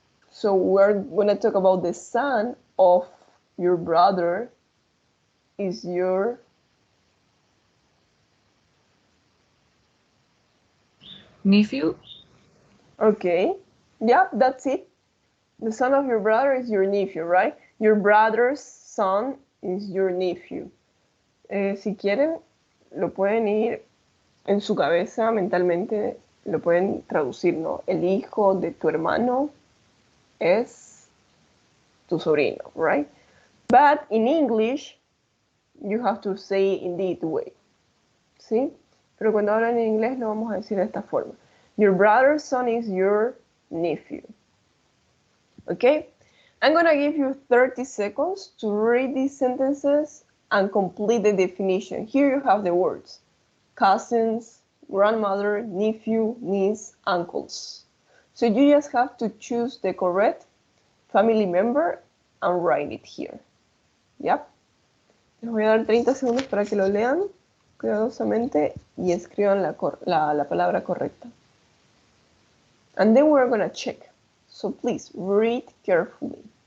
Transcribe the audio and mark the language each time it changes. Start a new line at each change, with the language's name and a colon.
English: So we're going to talk about the son of your brother is your... Nephew? Okay. Yeah, that's it. The son of your brother is your nephew, right? Your brother's son is your nephew.
Spanish: Si quieren, lo pueden ir en su cabeza mentalmente, lo pueden traducir, ¿no? El hijo de tu hermano es tu sobrino, right?
English: But in English, you have to say it in this way.
Spanish: ¿Sí? Pero cuando hablan en inglés lo vamos a decir de esta forma.
English: Your brother's son is your nephew. Okay? I'm going to give you 30 seconds to read these sentences and complete the definition. Here you have the words. Cousins, grandmother, nephew, niece, uncles. So you just have to choose the correct family member and write it here. Yep.
Spanish: Les voy a dar 30 segundos para que lo lean cuidadosamente y escriban la palabra correcta.
English: And then we're going to check. So please read carefully.